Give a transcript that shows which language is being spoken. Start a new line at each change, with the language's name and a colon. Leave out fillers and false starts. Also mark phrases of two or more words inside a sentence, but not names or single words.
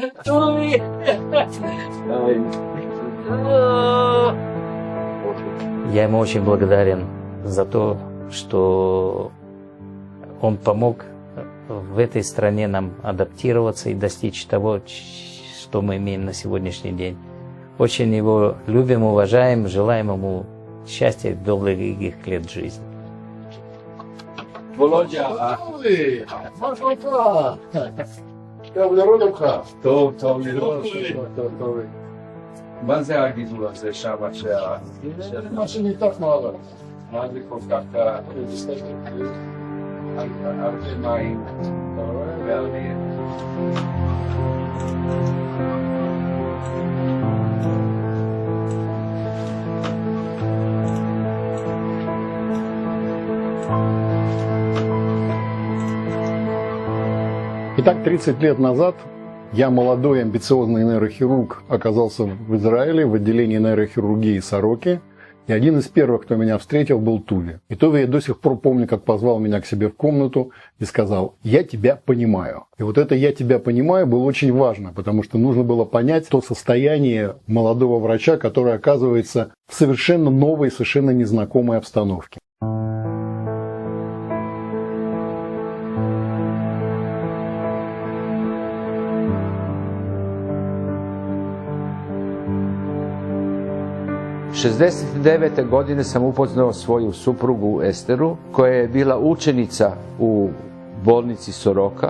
Russian: Я ему очень благодарен за то, что он помог в этой стране нам адаптироваться и достичь того, что мы имеем на сегодняшний день. Очень его любим, уважаем, желаем ему счастья, долгих лет жизни. Володя,
Hebrew: טוב, מה זה הגידול הזה שם מה שניתח מעלה. מה זה כל כך הרבה מים ואוויר?
Russian: Итак, 30 лет назад я, молодой амбициозный нейрохирург, оказался в Израиле в отделении нейрохирургии Сороки. И один из первых, кто меня встретил, был Туви. И Туви я до сих пор помню, как позвал меня к себе в комнату и сказал: «Я тебя понимаю». И вот это «я тебя понимаю» было очень важно, потому что нужно было понять то состояние молодого врача, который оказывается в совершенно новой, совершенно незнакомой обстановке.
Croatian: U 69. godine sam upoznao svoju suprugu Esteru, koja je bila učenica u bolnici Soroka.